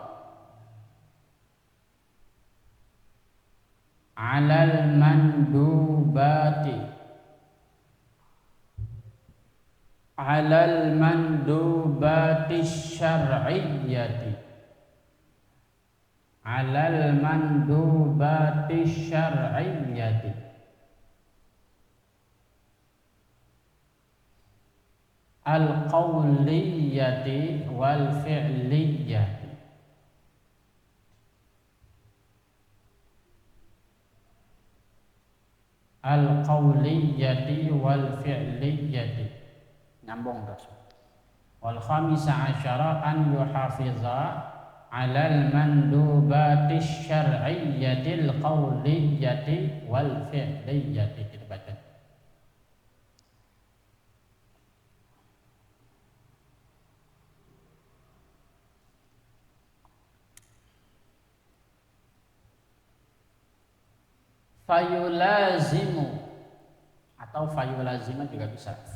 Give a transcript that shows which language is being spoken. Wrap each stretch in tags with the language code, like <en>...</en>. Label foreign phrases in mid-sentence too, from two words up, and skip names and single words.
<ar>على المندوبات الشرعية القولية والفعلية.</ar> <id>Nyambung terus.</id> <ar>والخامس عشر أن يحافظ على المندوبات الشرعية القولية والفعلية.</ar> <id>Kita baca. Fayulazimu atau fayulazima juga bisa.</id>